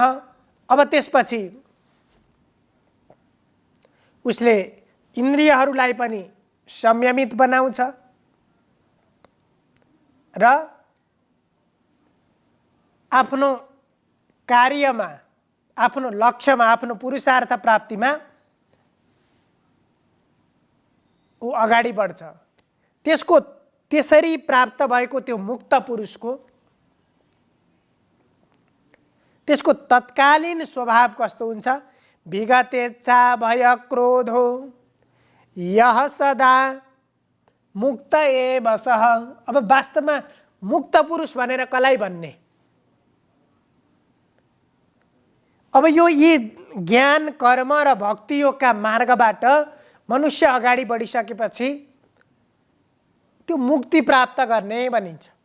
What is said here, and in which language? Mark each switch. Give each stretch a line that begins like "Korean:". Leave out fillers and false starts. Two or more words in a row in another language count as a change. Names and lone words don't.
Nepali: अब त्यसपछि उसले इन्द्रियहरूलाई पनि संयमित बनाउँछ र आफ्नो कार्यमा, आफ्नो लक्ष्यमा, आफ्नो पुरुषार्थ प्राप्तिमा ऊ अगाडि बढ्छ। त्यसरी प्राप्त भएको त्यो मुक्त पुरुषको त्यसको तत्कालीन स्वभाव कस्तो हुन्छ?
Sanskrit: विगतेच्छा भय क्रोधो यह सदा मुक्त एव सः।
Nepali: अब वास्तवमा मुक्त पुरुष भनेर कसलाई भन्ने? अब यी ज्ञान, कर्म र भक्ति योगका मार्गबाट मनुष्य अगाडि बढिसकेपछि त्यो मुक्ति प्राप्त गर्ने भनिन्छ।